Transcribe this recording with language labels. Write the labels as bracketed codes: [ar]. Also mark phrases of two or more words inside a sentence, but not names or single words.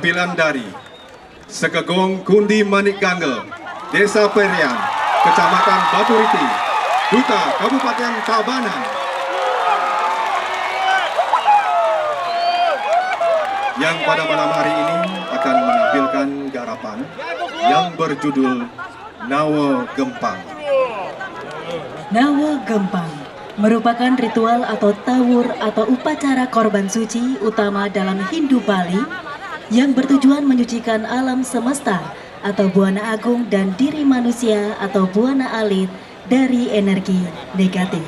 [id] datang dari Sekaa Gong, Kundi, Manik, Gangga, Desa Perean, Kecamatan Baturiti, Duta, Kabupaten Tabanan, yang pada malam hari ini akan menampilkan garapan yang berjudul Nawa Gempang. Nawa Gempang merupakan ritual atau tawur atau upacara korban suci utama dalam Hindu Bali yang bertujuan menyucikan alam semesta atau buana agung dan diri manusia atau buana alit dari energi negatif.